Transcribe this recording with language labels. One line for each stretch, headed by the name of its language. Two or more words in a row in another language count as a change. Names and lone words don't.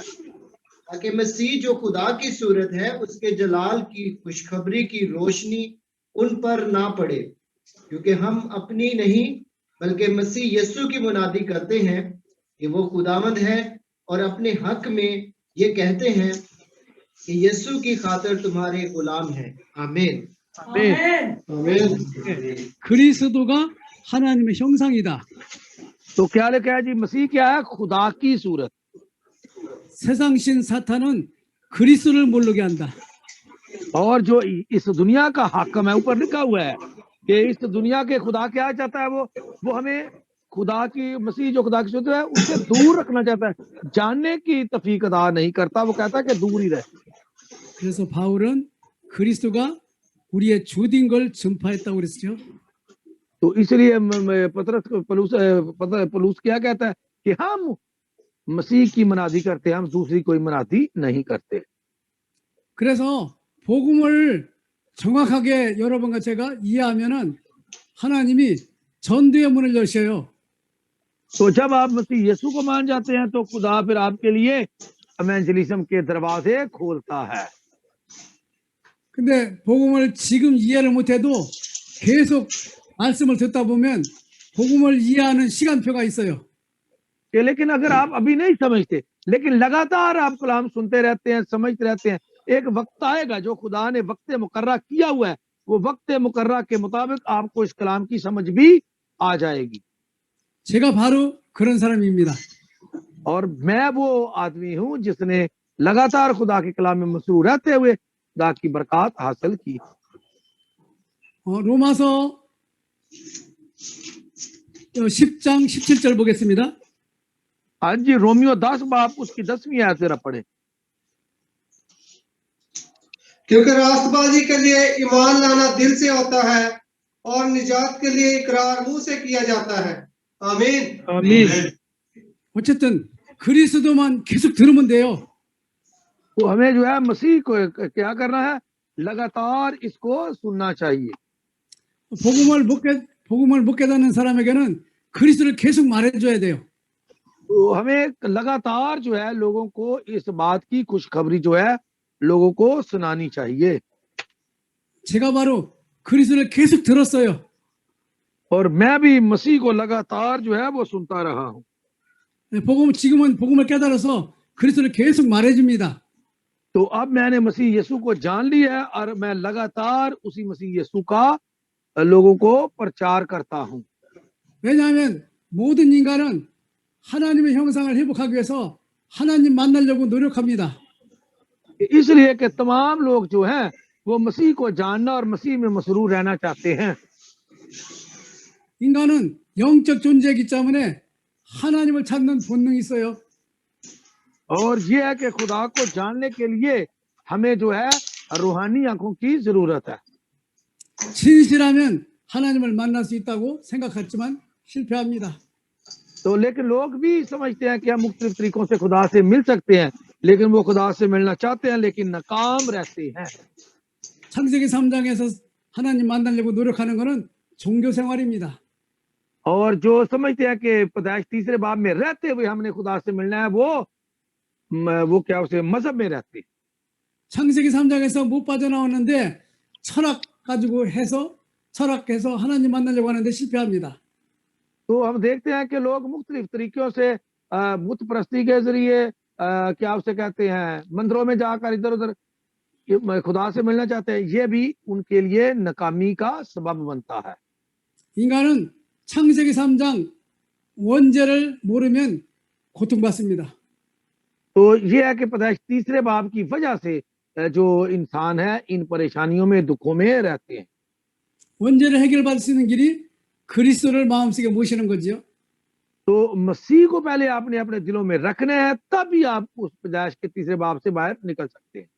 Urdu: تاکہ مسیح جو خدا کی صورت ہے اس کے جلال کی خوشخبری کی روشنی ان پر نہ پڑے، کیونکہ ہم اپنی نہیں بلکہ مسیح یسوع کی منادی کرتے ہیں کہ وہ خداوند ہے، اور اپنے حق میں یہ کہتے ہیں کہ یسوع کی خاطر تمہارے غلام ہیں. आमीन। आमीन।
Korean: 그리스도가 하나님의 형상이다.
Urdu: تو کیا لکھا ہے جی؟ مسیح کیا ہے؟ خدا کی صورت.
Korean: 세상신 사탄은 그리스도를 모르게 한다.
Urdu: اور جو اس دنیا کا حاکم ہے، اوپر لکھا ہوا ہے کہ اس دنیا کے خدا کیا چاہتا ہے، وہ ہمیں خدا کی، مسیح جو خدا کی صورت ہے اس سے دور رکھنا چاہتا ہے، جاننے کی توفیق ادا نہیں کرتا، وہ کہتا ہے کہ دور ہی رہے.
Korean: 그래서 바울은 그리스도가 우리의 주인 걸 전파했다고 그랬죠.
Urdu: تو اس لیے پولس کیا کہتا ہے کہ ہم مسیح کی منادی کرتے ہیں، ہم دوسری کوئی منادی نہیں کرتے.
Korean: 그래서 복음을 정확하게 여러분과 제가 이해하면은 하나님이 전도의 문을 여셔요.
Urdu: تو جب آپ مسیح یسوع کو مان جاتے ہیں تو خدا پھر آپ کے لیے ایونجلزم کے دروازے کھولتا ہے.
Korean: 근데 복음을 지금 이해를 못해도 계속 말씀을 듣다 보면 복음을 이해하는 시간표가 있어요.
Urdu: لیکن اگر آپ ابھی نہیں سمجھتے، لیکن لگاتار آپ کلام سنتے رہتے ہیں، سمجھتے رہتے ہیں، ایک وقت آئے گا جو خدا نے وقت مقرر کیا ہوا ہے، وہ وقت مقرر کے مطابق آپ کو اس کلام کی سمجھ بھی آ جائے گی.
Korean: 제가 바로 그런 사람입니다.
Urdu: اور میں وہ آدمی ہوں جس نے لگاتار خدا کے کلام میں مسرور رہتے ہوئے خدا کی برکت حاصل کی.
Korean: 로마서 10장 17절 보겠습니다.
Urdu: آج جی رومیو 10 باب اس کی 10ویں آیت ذرا پڑھے. کیونکہ راستبازی کے لیے ایمان لانا دل سے ہوتا ہے اور نجات کے لیے اقرار منہ سے کیا جاتا ہے. आमीन। आमीन।
Korean: 어쨌든 그리스도만 계속 들으면 돼요.
Urdu: تو ہمیں جو ہے مسیح کو کیا کرنا ہے? لگاتار اس کو سننا چاہیے.
Korean: 복음을 못 깨닫는 사람에게는 그리스도를 계속 말해줘야 돼요.
Urdu: تو ہمیں لگاتار جو ہے لوگوں کو اس بات کی خوشخبری جو ہے لوگوں کو سنانی چاہیے.
Korean: 제가 바로 그리스도를 계속 들었어요.
Urdu: اور میں بھی مسیح کو لگاتار جو ہے وہ سنتا رہا ہوں.
Korean: 지금은 복음을 깨달아서 그리스도를 계속 말해줍니다.
Urdu: تو اب میں نے مسیح یسوع کو جان لیا ہے اور میں لگاتار اسی مسیح یسوع کا لوگوں کو پرچار کرتا ہوں.
Korean: 왜냐하면 모든 인간은 하나님의 형상을 회복하기 위해서 하나님 만나려고 노력합니다.
Urdu: اس لیے کہ تمام لوگ جو ہیں وہ مسیح کو جاننا اور مسیح میں مسرور رہنا چاہتے ہیں.
Korean: 인간은 영적 존재이기 때문에 하나님을 찾는 본능이 있어요.
Urdu: اور یہ ہے کہ خدا کو جاننے کے لیے ہمیں جو ہے روحانی آنکھوں کی ضرورت ہے.
Korean: 진실하면 하나님을 만날 수 있다고 생각했지만 실패합니다.
Urdu: تو لیکن لوگ بھی سمجھتے ہیں کہ ہم مختلف طریقوں سے خدا سے مل سکتے ہیں، لیکن وہ خدا سے ملنا چاہتے ہیں لیکن ناکام رہتے ہیں.
Korean: 창세기 3장에서 하나님 만나려고 노력하는 것은 종교 생활입니다.
Urdu: اور جو سمجھتے ہیں کہ پیدائش تیسرے باب میں رہتے ہوئے ہم نے خدا سے ملنا ہے، وہ کیا اسے مذہب میں رہتے.
Korean: 창세기 3장에서 못 빠져나오는데 철학 가지고 철학해서 하나님 만나려고 하는데 실패합니다.
Urdu: تو ہم دیکھتے ہیں کہ لوگ مختلف طریقوں سے بت پرستی کے ذریعے کیا اسے کہتے ہیں مندروں میں جا کر ادھر ادھر خدا سے ملنا چاہتے ہیں، یہ بھی ان کے لیے ناکامی کا سبب بنتا ہے.
Korean: 인간은 창세기 3장 원죄를 모르면 고통받습니다.
Urdu: تو یہ ہے کہ پیدائش تیسرے باب کی وجہ سے جو انسان ہے ان پریشانیوں میں، دکھوں میں رہتے ہیں.
Korean: 원죄를 해결받을 수 있는 길이 그리스도를 마음속에 모시는 거죠.
Urdu: تو مسیح کو پہلے آپ نے اپنے دلوں میں رکھنا ہے، تبھی آپ اس پیدائش کے تیسرے باب سے باہر نکل سکتے ہیں.